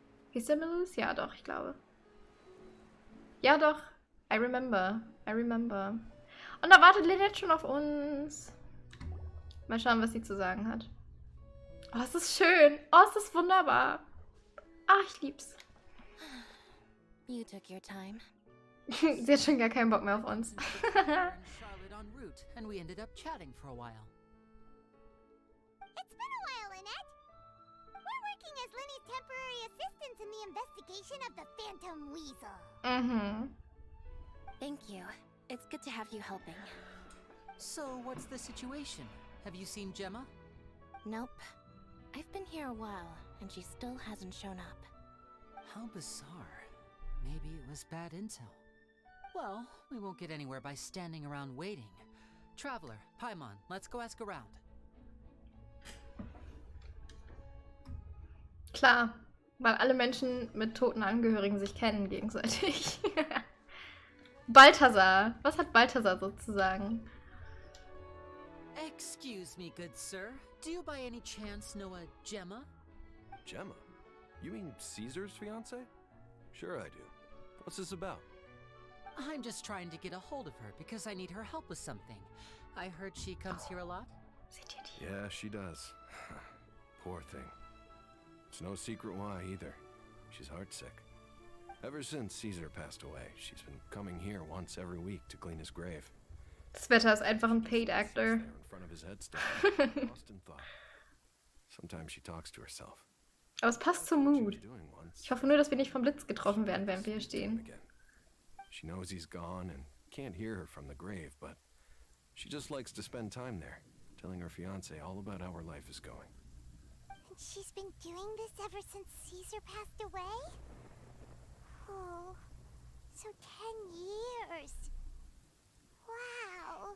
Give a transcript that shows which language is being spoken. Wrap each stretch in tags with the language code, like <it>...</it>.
<de>Hieß der Melus? Ja, doch, ich glaube. Ja, doch.</de> <en>I remember. I remember.</en> <de>Und da wartet Lynette schon auf uns. Mal schauen, was sie zu sagen hat. Oh, es ist schön. Oh, es ist wunderbar. Ah, ich lieb's.</de> <en>You took your time.</en> <de>Sie hat schon gar keinen Bock mehr auf uns.</de> <en>Charlotte en route, and we ended up chatting for a while. It's been a while, Lynette. We're working as Lenny's temporary assistants in the investigation of the Phantom Weasel. Mhm. Thank you. It's good to have you helping. So, what's the situation? Have you seen Gemma? Nope. I've been here a while, and she still hasn't shown up. How bizarre. Maybe it was bad intel. Well, we won't get anywhere by standing around waiting. Traveler, Paimon, let's go ask around.</en> <de>Klar, weil alle Menschen mit toten Angehörigen sich kennen gegenseitig. Balthasar. Was hat Balthasar sozusagen?</de> <en>Excuse me, good sir. Do you by any chance know a Gemma? Gemma? You mean Caesar's fiance? Sure I do. What's this about? I'm just trying to get a hold of her because I need her help with something. I heard she comes here a lot. Yeah, she does. Poor thing. It's no secret why either. She's heartsick. Ever since Caesar passed away, she's been coming here once every week to clean his grave.</en> <de>Das Wetter ist einfach ein</de> <en>Paid Actor. In front of his headstone, lost in thought. Sometimes she talks to herself.</en> <de>Aber es passt zum Mood. Ich hoffe nur, dass wir nicht vom Blitz getroffen werden, während wir hier stehen.</de> <en>She knows he's gone and can't hear her from the grave, but she just likes to spend time there, telling her fiancé all about how her life is going. And she's been doing this ever since Caesar passed away? Oh, so 10 years. Wow.</en>